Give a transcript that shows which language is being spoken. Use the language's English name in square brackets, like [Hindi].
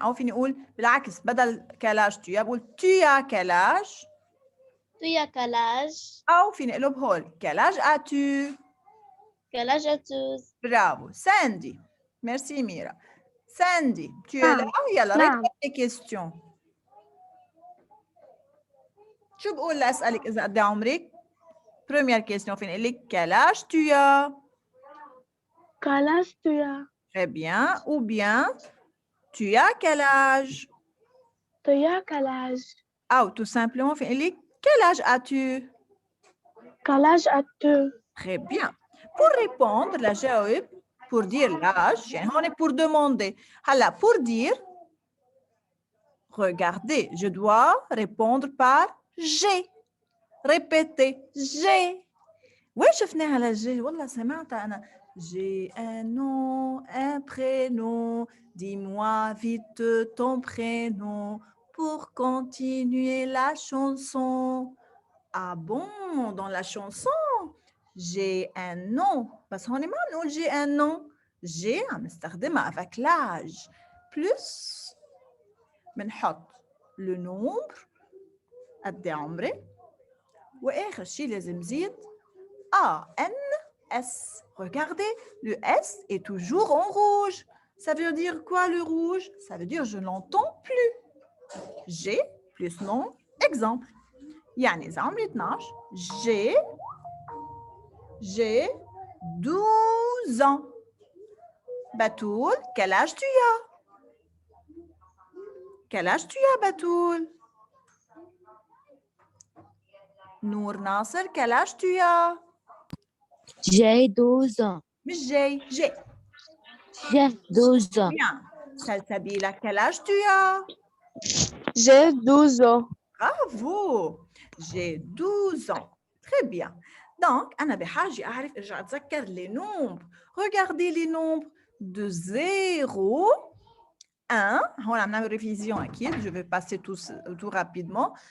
[Arabic] أو فيني أقول بالعكس بدل [French] quel âge tu as [Arabic] بقول [French] tu as quel âge؟ tu as quel âge? [Arabic] أو فيني أقلب هول [French] quel âge as-tu؟ quel âge as-tu? برافو. ساندي. Merci Mira. Sandy, tu es là? يلا répète les questions. [Arabic] شو بقول لأسألك إذا قد عمرك؟ [French] Première question [Arabic] فيني أقول لك [French] quel âge tu as؟ quel âge tu as? Très bien. Ou bien tu as quel âge؟ tu as quel âge? [Arabic] أو [French] tout simplement [Arabic] فيني أقول لك [French] quel âge as-tu؟ quel âge as-tu? Très bien. Pour répondre [Arabic] لجاوب [French] pour dire l'âge [Arabic] يعني هون [French] pour demander. هلا pour dire regardez je dois répondre par j'ai. Répétez, j'ai. [Arabic] وين شفناها على الجي؟ والله سمعتها أنا. [French] J'ai un nom, un prénom. Dis-moi vite ton prénom pour continuer la chanson. Ah bon, dans la chanson, j'ai un nom. [Arabic] بس هون ما نقول [French] j'ai un nom. j'ai [Arabic] عم نستخدمها [French] avec l'âge. [Arabic] Plus بنحط [French] le nombre [Arabic] قد إيه عمري. وآخر شي لازم نزيد A, N, S. [French] Regardez, le S est toujours en rouge. Ça veut dire quoi le rouge? Ça veut dire je n'entends plus. J'ai plus nom, exemple. [Arabic] يعني إذا عمري 12, [French] j'ai 12 ans. Batoul, quel âge tu as? Quel âge tu as, Batoul? Nour Nasser, quel âge tu as? J'ai 12 ans. [Arabic] مش j'ai. [French] J'ai 12 ans. Bien. Salsabila, quel âge tu as? J'ai 12 ans. Bravo! J'ai 12 ans. Très bien. [Arabic] Donc, أنا بحاجة أعرف أرجع أتذكر [French] les nombres. Regardez les nombres de 0, 1. [Arabic] هون عم نعمل révision أكيد. [French] Je vais passer tout rapidement.